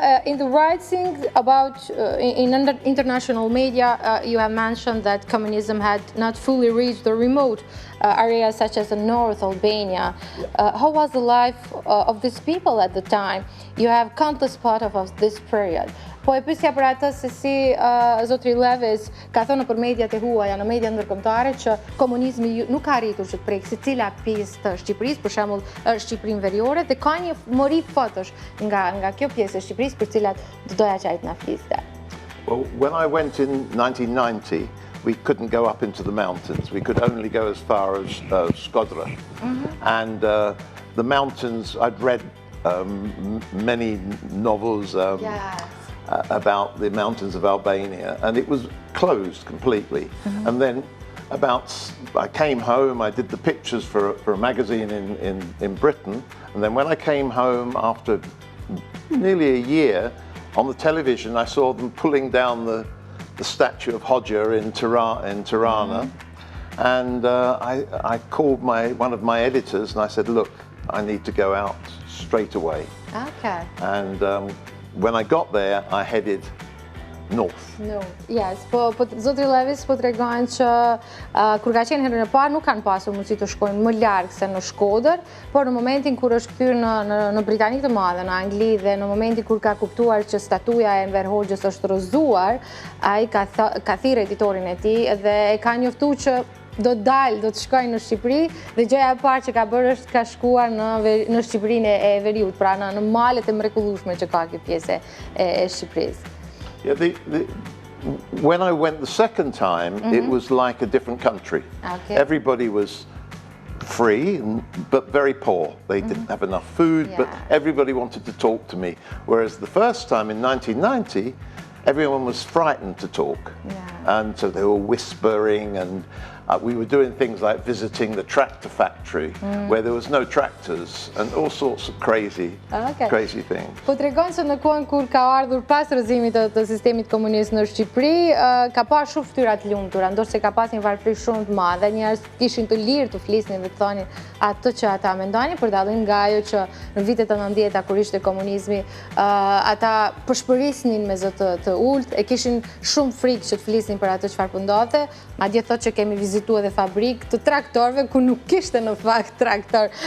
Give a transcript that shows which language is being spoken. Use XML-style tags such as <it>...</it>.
<en>In the writing about in international media, you have mentioned that communism had not fully reached the remote areas such as the North Albania. How was the life of these people at the time? You have countless photos of this period.</en> <sq>Po e pyesja për atë se si zotri Levis ka thënë nëpër mediat e huaja, në media ndërkombëtare, që komunizmi nuk ka arritur që të prekë secila pjesë të Shqipërisë, për shembull Shqipërinë Veriore, dhe ka një mori fotosh nga kjo pjesë e Shqipërisë për cilat do doja që ai të na fliste.</sq> <en>Well, when I went in 1990, we couldn't go up into the mountains. We could only go as far as Shkodra. And the mountains, I'd read many novels about the mountains of Albania, and it was closed completely. And then I came home, I did the pictures for a magazine in Britain, and then when I came home after nearly a year, on the television I saw them pulling down the statue of Hodja in Tirana, and I called one of my editors and I said, look, I need to go out straight away. Okay. And when I got there, I headed north. No, yes.</en> <sq>Po zotri Levis po tregon që kur ka qenë herën e parë nuk kanë pasur mundësi të shkojnë më larg se në Shkodër, por në momentin kur është kthyer në Britaninë të Madhe, në Angli, dhe në momentin kur ka kuptuar që statuja e Enver Hoxhës është rrëzuar, ai ka thirrë editorin e tij dhe e ka njoftuar që do të shkojnë në Shqipëri, dhe gjëja e parë që ka bërë është ka shkuar në Shqipërinë e Veriut, pra në malet e mrekullueshme që ka kjo pjesë e Shqipërisë.</sq> <en>Yeah, when I went the second time, it was like a different country. Okay. Everybody was free, but very poor. They didn't have enough food, but everybody wanted to talk to me. Whereas the first time in 1990, everyone was frightened to talk. And so they were whispering, and we were doing things like visiting the tractor factory, where there was no tractors, and all sorts of crazy things.</en> <sq>Po tregon se në kohën kur ka ardhur pas rrëzimit të sistemit komunist në Shqipëri, ka pas shumë fytyra të lumtura, ndoshta ka pas një varfëri shumë të madhe, njerëz kishin të lirë të flisnin dhe të thonin atë që ata mendonin, për dallim nga ajo që në vitet e 90-ta kur ishte komunizmi, ata përshpërisnin me zë të ulët, e kishin shumë frikë që të flisnin për atë çfarë po ndodhte, madje thotë që kemi vizituar dhe fabrikë të traktorëve ku nuk kishte në fakt traktor.</sq>